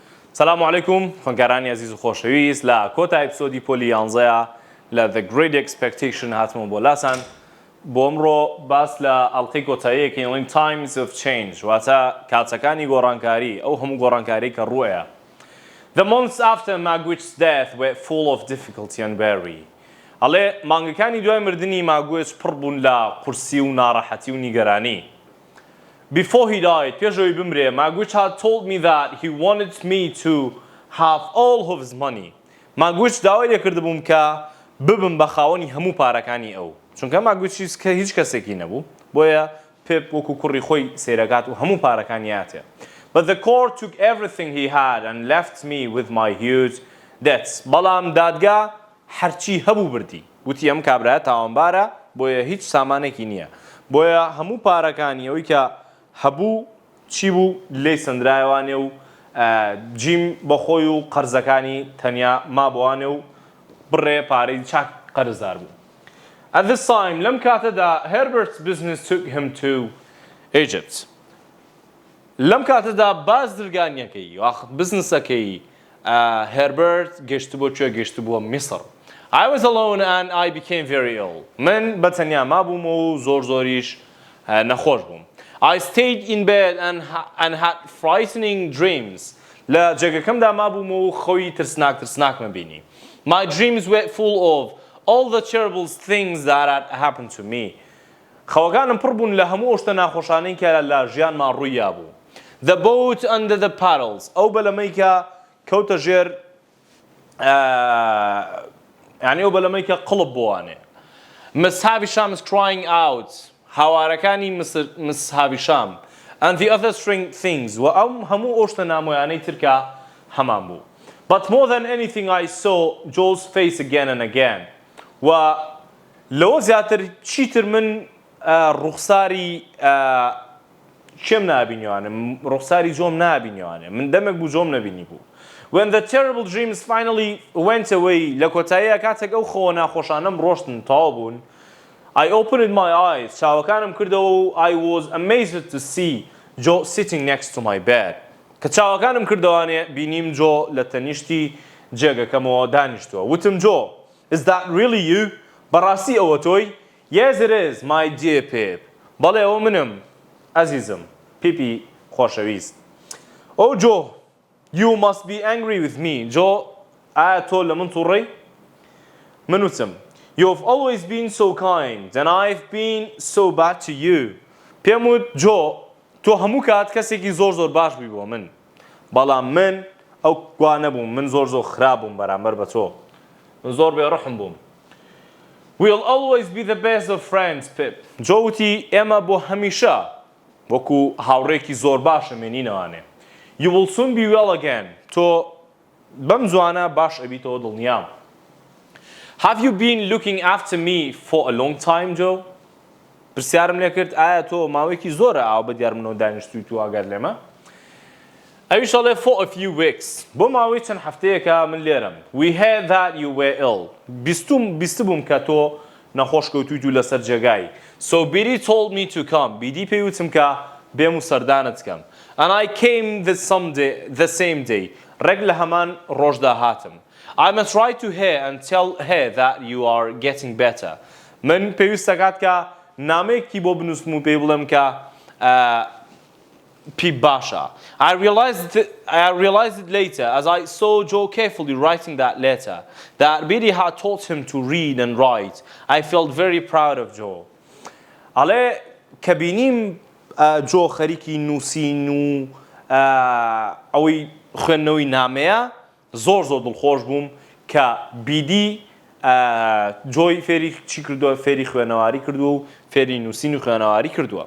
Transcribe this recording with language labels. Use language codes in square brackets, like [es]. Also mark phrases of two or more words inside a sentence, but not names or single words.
[ar] سلام علیکم [ckb] خوێندکارانی عزیز و خۆشەویست لە کۆتا ئەپیسۆدی پۆلی 11 لە The Great Expectation هاتمەوە بۆ لاسان بۆ ئەمڕۆ باس لە ئەڵقەی کۆتاییەکەین Times of Change واتە کاتەکانی گۆڕانکاری ئەو هەموو گۆڕانکاری کە ڕوویە. [en] The months after Margaret's death were full of difficulty and worry. [ckb] ئەڵێ مانگەکانی دوای مردنی ماگوێت پڕ بوون لە قورسی و ناڕەحەتی و نیگەرانی. [en] Before he died, [ckb] پێشەوەی بمرێ, [en] Margaret had told me that he wanted me to have all of his money. [ckb] Margaret داوای لێ کردبووم کە ببم بە خاوەنی هەموو پارەکانی ئەو. چونکە Margaret هیچ کەسێکی نەبوو. بۆیە پێپ وەکو کوڕی خۆی سێرەکات و هەموو پارەکانی هاتێ. [en] But the court took everything he had and left me with my huge debts. [ckb] بەڵام دادگا هەرچی هەبوو بردی. وتی ئەم کابرایە تاوانبارە بۆیە هیچ سامانێکی نییە. بۆیە هەموو پارەکانی ئەوەی کە هەبوو چی بوو لێی سندرایەوانێ و جیم بەخۆی و قەرزەکانی تەنیا مابووانێ و بڕێ پارەی چاک قەرزدار بوو. [en] At this time [ckb] لەم کاتەدا [en] Herbert's business took him to Egypt. [ckb] لەم کاتەدا باز درگانیەکەی بزنسەکەی Herbert گەشتبووە کوێ گەشتبووە میسر. [en] I was alone and I became very ill. [ckb] من بەتەنیا مابووم و زۆریش نەخۆش بووم. [en] I stayed in bed and had frightening dreams. [ckb] لە جێگەکەمدا مابووم و خۆی ترسناک مەبینی. [en] My dreams were full of all the terrible things that had happened to me. [ckb] خەوەکانم پڕ بوون لە هەموو شتە ناخۆشانەی کە لە ژیانمان ڕوویا بوو. [en] The boat under the paddles. [ckb] ئەو بەلەمەی کە کەوتە ژێر یعنی ئەو بەلەمەی کە قڵب بۆوانێ. [en] Miss Havisham is crying out. [ckb] هاوارەکانی Miss Havisham [en] and the other strange things [ckb] و ئەم هەموو ئەو شتە نامۆیانەی ترکە هەمان بوو. [en] But more than anything I saw Joe's face again and again. [ckb] و لەوە زیاتر چیتر من ڕوخساری کێم نابینیوانم ڕوخساری جۆم نابینیوانێ من دەمێک بوو جۆم نەبینی بوو. [en] When the terrible dreams finally went away [ckb] لە کۆتاییە کاتێک ئەو خۆ ناخۆشانەم ڕۆشتن تەواو بوون [en] I opened my eyes [ckb] چاوەکانم کردەوە و [en] I was amazed to see Joe sitting next to my bed. [ckb] کە چاوەکانم کردەوانێ بینیم جۆ لە تەنیشتی جێگەکەمەوە دانیشتووە. وتم جۆ, [en] is that really you? [ckb] بەڕاستی ئەوە تۆی? [en] Yes it is, my dear Pip. [ckb] بەڵێ ئەوە منم عەزیزم پیپی خۆشەویست. [en] Oh Joe, you must be angry with me. [ckb] جۆ ئایا تۆ لە من تووڕەی؟ من وتم [en] You've always been so kind and I've been so bad to you. [ckb] پێم وت جۆ تۆ هەموو کات کەسێکی زۆر باش بووی بۆ من. بەڵام من ئەو گوانە بووم من زۆر خراپ بووم بەرامبەر بە تۆ. من زۆر بێڕەحم بووم. [en] We'll always be the best of friends, Pip. [ckb] جۆ وتی ئێمە بۆ هەمیشە وەکو هاوڕێکی زۆر باشە مێنینەوانێ. [en] You will soon be well again. [ckb] تۆ بەم زوانە باش ئەبیتەوە دڵنیام. [en] Have you been looking after me for a long time, Joe? [ckb] پرسیارم لێ کرد ئایا تۆ ماوەیەکی زۆرە ئاو بە دیار منەوە دانیشتووی تو ئاگاد لێمە؟ ئەویش ئەڵێ [en] for a few weeks. [ckb] بۆ ماوەی چەند هەفتەیەکە من لێرەم. [en] We heard that you were ill. [ckb] بیستبووم کە تۆ نەخۆش کەوتویت و لەسەر جێگای. [en] So Biddy told me to come. [ckb] بیدی پێی وتم کە بێم و سەردانت کەم. [en] And I came the same day. [ckb] ڕێک لە هەمان ڕۆژدا هاتم. [en] I must write to her and tell her that you are getting better. [ckb] من پێویستە کات کە نامەیەکی بۆ بنووسم و پێی بڵێم کە پی باشە. [en] I realized it later as I saw Joe carefully writing that letter that Biddy had taught him to read and write. I felt very proud of Joe. [ckb] ئەڵێ کە بینیم جۆ خەریکی نووسین و ئەوەی خوێندنەوەی نامەیە زۆر دڵخۆش بووم کە بیدی جۆی فێری چی کردووە فێری خوێنەواری کردووە و فێری نووسین و خوێنەواری کردووە.